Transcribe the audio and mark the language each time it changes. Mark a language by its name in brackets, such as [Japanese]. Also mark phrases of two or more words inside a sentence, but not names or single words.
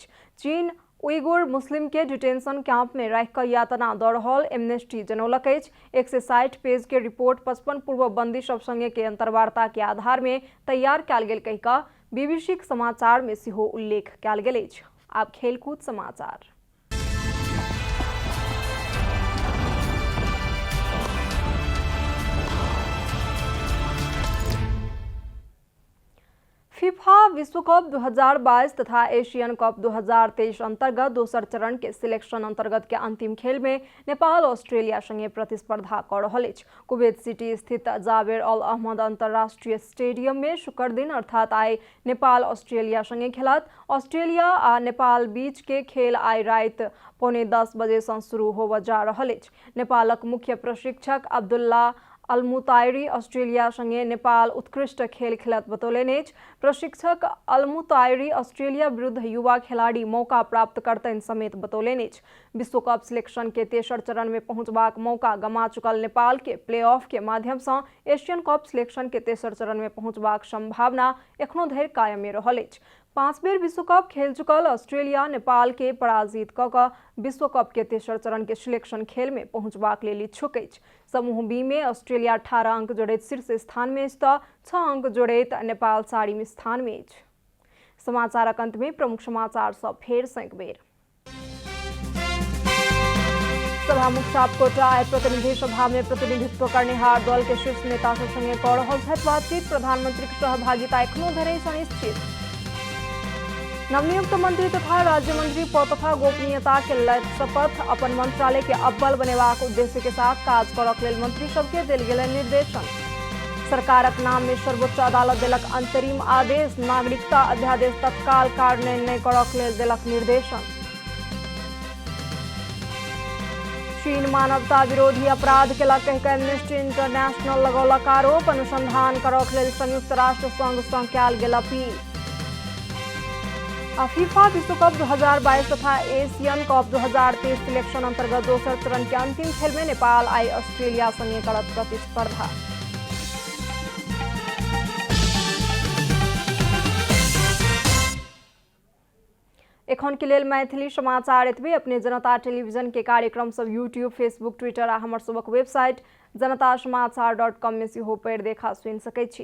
[Maithili] चीन उइगुर मुस्लिम के [English] detention camp [Maithili] में रह कर यातना दऽ रहल एमनेस्टी जनौलक अछि। 160 पेज के रिपोर्ट 55 पूर्व बंदी सब संगे के अंतर्वार्ता के आधार में तैयार कयल गेल कहि कऽ बीबीसी के समाचार में सेहो उल्लेख कयल गेल अछि। आब खेलकूद समाचार। फीफा विश्व कप 2022 तथा एशियन कप 2023 अंतर्गत दोसर चरण के सिलेक्शन अंतर्गत के अंतिम खेल में नेपाल ऑस्ट्रेलिया संगे प्रतिस्पर्धा कर रहल अछि। कुवैत सिटी स्थित जावेर अल अहमद अंतर्राष्ट्रीय स्टेडियम में शुक्र दिन अर्थात आइ नेपाल ऑस्ट्रेलिया संगे खेलत। ऑस्ट्रेलिया आ नेपाल बीच के खेल आइ राति 9:45 बजे से शुरू होबय जा रहल अछि। नेपालक मुख्य प्रशिक्षक अब्दुल्ला अलमुतायरी ऑस्ट्रेलिया संगे नेपाल उत्कृष्ट खेल खेलत बतौलनि अछि। प्रशिक्षक अलमुतायरी ऑस्ट्रेलिया विरुद्ध युवा खिलाड़ी मौका प्राप्त करतनि समेत बतौलनि अछि। विश्व कप सिलेक्शन के तेसर चरण में पहुंचबाक मौका गमा चुकल नेपाल के [English] play off [Maithili] के माध्यम से एशियन कप सिलेक्शन के तेसर चरण में पहुंचबाक संभावना एखनो धरि कायमे रहल अछि। 5 बेर विश्वकप खेल चुकल ऑस्ट्रेलिया नेपाल के पराजित क विश्वकप के तेसर चरण के सिलेक्शन खेल में पहुंचबाक लेल इच्छुक अछि। समूह बी में ऑस्ट्रेलिया 18 अंक जोड़ैत शीर्ष स्थान में अछि तऽ 6 अंक जोड़ैत नेपाल 4वीं स्थान में अछि। समाचारक अंत में प्रमुख समाचार सब फेर सँ एक बेर। सभामुख सापकोटा आय प्रतिनिधि सभा में प्रतिनिधित्व करनेहार दल के शीर्ष नेता संगे कऽ रहल छथि बातचीत। प्रधानमंत्री के सहभागिता एखनो धरि सुनिश्चित। नवनियुक्त मंत्री तथा राज्य मंत्री पद तथा गोपनीयता के लैत शपथ। अपन मंत्रालय के अव्वल बनेबाक उद्देश्य के साथ काज करक लेल मंत्री सबके देल गेल निर्देशन। सरकारक नाम में सर्वोच्च अदालत देलक अंतरिम आदेश। नागरिकता अध्यादेश तत्काल कार्यान्वयन नहि करक लेल देलक निर्देशन। चीन मानवता विरोधी अपराध केलक कहि कऽ एम्नेस्टी इंटरनेशनल लगौलक आरोप। अनुसंधान करक लेल संयुक्त राष्ट्र संघ सँ कयल गेल अपील। फीफा विश्वकप 2022 तथा एशियन कप 2023 सिलेक्शन अंतर्गत दोसर चरण के अंतिम खेल में नेपाल आई ऑस्ट्रेलिया संगे करत प्रतिस्पर्धा। एखन के लेल मैथिली समाचार एतबे। अपने जनता टेलीविजन के कार्यक्रम सब यूट्यूब, फेसबुक, ट्विटर आ हमर सबक वेबसाइट जनतासमाचार.com में सेहो पढ़ि देखा सुनि सकै छी।